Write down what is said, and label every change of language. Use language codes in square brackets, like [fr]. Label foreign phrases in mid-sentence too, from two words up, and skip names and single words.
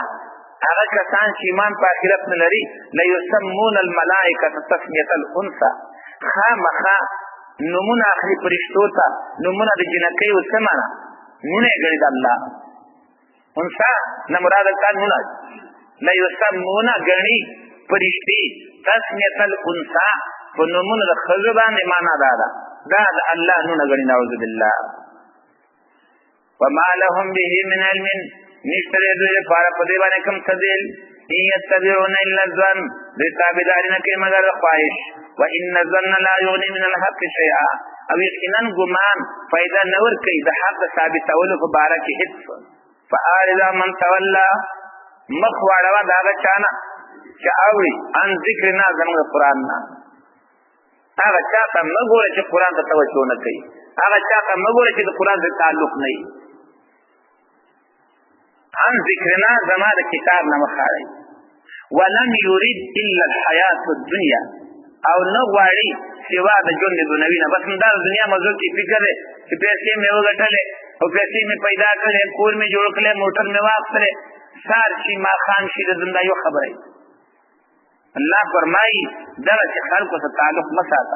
[ps] هغه کسان چې ایمان په آخرت نه لري [ar] لیسمون الملائکة تسمیة الانثى [ps] خامخا نمونه اخلي فرشتو ته نمونه د جنکیو څه معنا نونه یې ګڼي د الله انثى نه مراد دلته نونه لیسمون ګڼي فرشتي [ar] تسمیة الانثى [ps] په نمونه د ښځو باندې معنا دا ده دا د الله نونه ګڼي [ar] نعوذ بالله. وما لهم به من علم [ps] نشته د دوی لپاره په دې باندې کوم دلیل [ar] ان یتبعون الا الظن [ps] دوی تابعداري نه کوي مګر خواهش [ar] وان الظن لا یغني من الحق شیئا [ps] او یقینا ګمان فایده نه ورکوي د حق ثابتولو په باره کې هېڅ. [ar] فاعرض من تولى [ps] مخ واړوه د هغه چا نه چې اوري [ar] عن ذکرنا [ps] زموږ قرآن نه هغه چا ته مه ګوره چې قرآن ته توجه نه کوي هغه چا ته مه ګوره چې د قرآن سره تعلق نه وي. [ar] عن ذکرنا [ps] زما د کتاب نه مخاړئ [ar] ولم یرید الا الحیات الدنیا [ps] او نه غواړي سوا د ژوند دنیوي نه بس همدا د دنیا موضوع کې فکر دی چې پیسې مې وګټلې او پیسې مې پیدا کړې کور مې جوړ کړی موټر مې واخیستلی سهار شي ماښام شي د زنده یو خبره الله فرمایي دغه چې خلکو سره تعلق مه ساته.